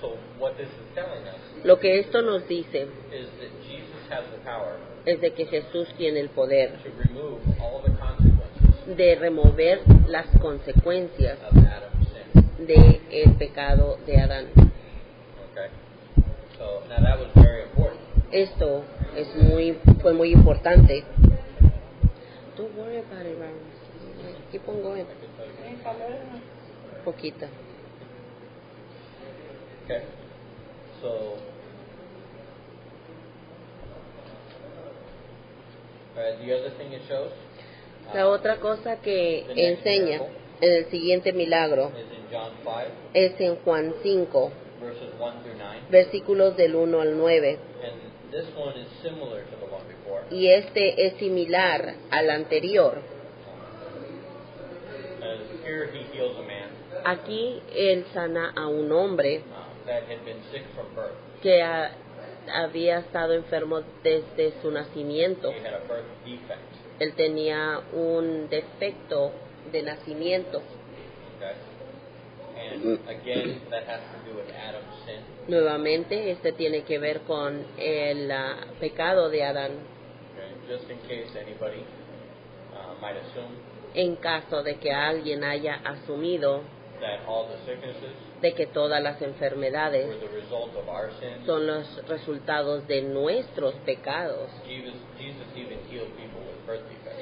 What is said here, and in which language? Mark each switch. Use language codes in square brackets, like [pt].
[en] So what this is telling us [es] Lo que esto nos dice [en] is that Jesus has the power [es] es de que Jesús tiene el poder [en] to remove all the consequences [es] de remover las consecuencias [en] of Adam's sin. [es] del pecado de Adán. [en] Okay. So now that was very important. [es] Esto fue muy importante. [en] Don't worry about it, Ryan. Keep on going. [es] En calor, Poquita. [en] Okay. So the other thing it shows [es] La otra cosa que enseña en el siguiente milagro [en] is in John 5, [es] es en Juan 5, [en] verses 1 through 9. [es] versículos del 1 al 9. [en] And this one is similar to the one before. [es] Y este es similar al anterior. [en] Here he heals a man [es] Aquí él sana a un hombre [en] that had been sick from birth. [es] que había estado enfermo desde su nacimiento. [en] He had a birth defect. [es] Él tenía un defecto de nacimiento. [en] Okay? And again, that has to do with Adam's sin. [es] Nuevamente, este tiene que ver con el pecado de Adán. [en] Okay? Just in case anybody might assume [es] En caso de que alguien haya asumido [en] that all the sicknesses [es] de que todas las enfermedades [en] were the result of our sins. [es] son los resultados de nuestros pecados, [en] Jesus even healed people with birth defects.